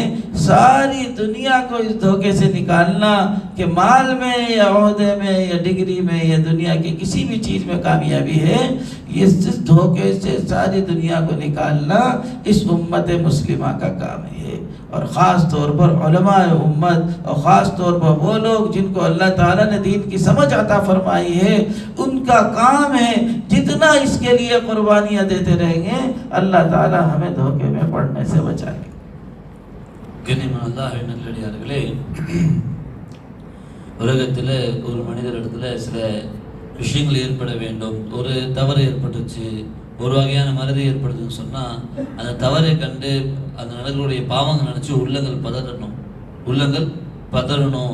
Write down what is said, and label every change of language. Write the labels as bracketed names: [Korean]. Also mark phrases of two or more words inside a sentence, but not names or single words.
[Urdu] ساری دنیا کو اس دھوکے سے نکالنا کہ مال میں یا عہدے میں یا ڈگری میں یا دنیا کی کسی بھی چیز میں کامیابی ہے، یہ دھوکے سے ساری دنیا کو نکالنا اس امت مسلمہ کا کام ہے۔ اور خاص طور پر علماء امت اور خاص طور پر وہ لوگ جن کو اللہ تعالیٰ نے دین کی سمجھ عطا فرمائی ہے، ان کا کام ہے جتنا اس کے لیے قربانیاں دیتے رہیں گے اللہ تعالیٰ ہمیں دھوکے میں پڑنے سے بچائے گا۔ [Tamil] நல்லடியார்களே, உலகத்தில் ஒரு மனிதரிடத்தில் சில விஷயங்கள் ஏற்பட வேண்டும். ஒரு தவறு ஏற்பட்டுச்சு, ஒரு வகையான மறதி ஏற்படுதுன்னு சொன்னால் அந்த தவறை கண்டு அந்த நடக்கக்கூடிய பாவங்கள் நினச்சி உள்ளங்கள் பதறணும்.